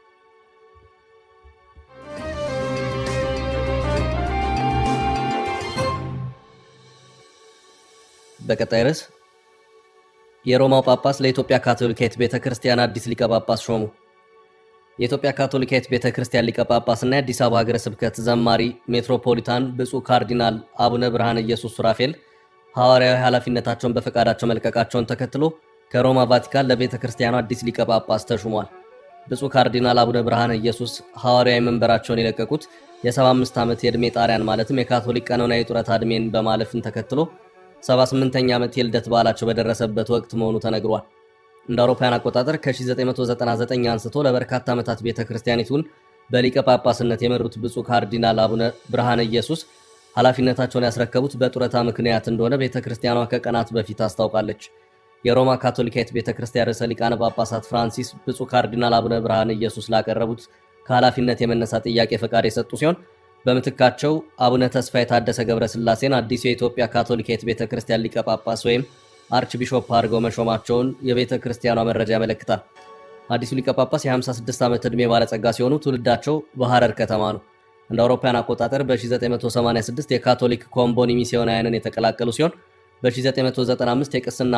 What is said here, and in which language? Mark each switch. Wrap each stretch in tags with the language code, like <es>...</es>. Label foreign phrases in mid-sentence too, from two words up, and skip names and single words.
<am>በቀጣይ ርዕስ የሮማው ጳጳስ ለኢትዮጵያ ካቶሊካዊት ቤተክርስቲያን አዲስ ሊቀ ጳጳስ ሾሙ። የኢትዮጵያ ካቶሊካዊት ቤተክርስቲያን ሊቀ ጳጳስና የአዲስ አበባ ሀገረ ስብከት ዘማሪ ሜትሮፖሊታን ብፁዕ ካርዲናል አቡነ ብርሃነ ኢየሱስ ሱራፌል ሐዋርያዊ ኃላፊነታቸውን በፈቃዳቸው መልቀቃቸውን ተከትሎ ከሮማ ቫቲካን ለቤተክርስቲያኑ አዲስ ሊቀ ጳጳስ ተሹሟል። ብፁዕ ካርዲናል አቡነ ብርሃነ ኢየሱስ ሐዋርያዊ መንበራቸውን የለቀቁት የ75 ዓመት የዕድሜ ጣሪያን ማለትም የካቶሊክ ቀኖናዊ ጡረታ ዕድሜን በማለፍን ተከትሎ 78ኛ ዓመት የልደት በዓላቸው በደረሰበት ወቅት መሆኑ ተነግሯል። እንደ አውሮፓውያን አቆጣጠር ከ1999 አንስቶ ለበርካታ ዓመታት ቤተክርስቲያኒቱን በሊቀ ጳጳስነት የመሩት ብፁዕ ካርዲናል አቡነ ብርሃነ ኢየሱስ ኃላፊነታቸውን ያስረከቡት በጡረታ ምክንያት እንደሆነ ቤተክርስቲያኗ ከቀናት በፊት አስታውቃለች። የሮማ ካቶሊካዊት ቤተክርስቲያን ርዕሰ ሊቃነ ጳጳሳት ፍራንሲስ ብፁዕ ካርዲናል አቡነ ብርሃነ ኢየሱስ ላቀረቡት ከኃላፊነት የመነሳት ጥያቄ ፈቃድ የሰጡ ሲሆን በምትካቸው አቡነ ተስፋዬ ታደሰ ገብረስላሴን አዲሱ የኢትዮጵያ ካቶሊካዊት ቤተ ክርስቲያን ሊቀ ጳጳስ ወይም አርች ቢሾፕ አድርገው መሾማቸውን የቤተ ክርስቲያኗ መረጃ ያመለክታል። አዲሱ ሊቀ ጳጳስ የ56 ዓመት ዕድሜ ባለጸጋ ሲሆኑ ትውልዳቸው በሐረር ከተማ ነው። እንደ አውሮፓውያን አቆጣጠር በ1986 የካቶሊክ ኮምቦኒ ሚስዮናውያንን የተቀላቀሉ ሲሆን በ1995 የቅስና</am>